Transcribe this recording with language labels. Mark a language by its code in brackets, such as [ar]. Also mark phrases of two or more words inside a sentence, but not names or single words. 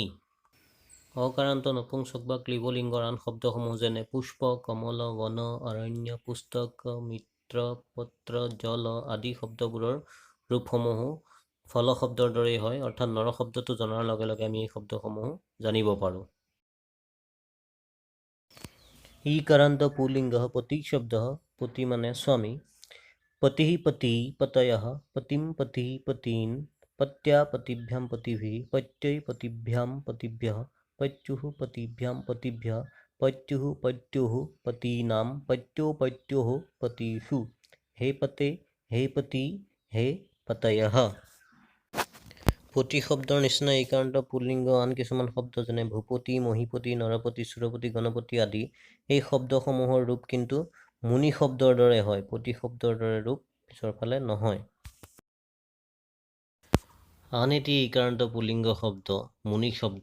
[as] অকাৰান্ত নপুংসক বা ক্লিবলিংগৰ আন শব্দসমূহ যেনে পুষ্প, কমল, বন, অৰণ্য, পুস্তক, মিত্ৰ, পত্ৰ, জল আদি শব্দবোৰৰ ৰূপসমূহো ফল শব্দৰ দৰেই হয়। অৰ্থাৎ নৰ শব্দটো জনাৰ লগে লগে আমি এই শব্দসমূহ জানিব পাৰোঁ। [sa] ईकारान्त पुल्लिङ्गः पति शब्दः। [as] पति মানে স্বামী। [sa] पतिः पती, पतयः, पतिं पतिः पतीन्, पत्या पतिभ्यां पतिभिः, पत्यै पतिभ्यां पतिभ्यः, पत्युः पतिभ्यां पतिभ्यः, पत्युः पत्युः पतीनां, पत्यो पत्योः पतिषु। हे पते, हे पति, हे पतयः। [as] পতি শব্দৰ নিচিনা এইকাৰান্ত পুল্লিংগ আন কিছুমান শব্দ যেনে ভূপতি, মহীপতি, নৰপতি, সুৰপতি, গণপতি আদি এই শব্দসমূহৰ ৰূপ কিন্তু মুনি শব্দৰ দৰে হয়, পতি শব্দৰ দৰে ৰূপ পিছৰ ফালে নহয়। আন এটি এইকাৰান্ত পুল্লিংগ শব্দ মুনি শব্দ।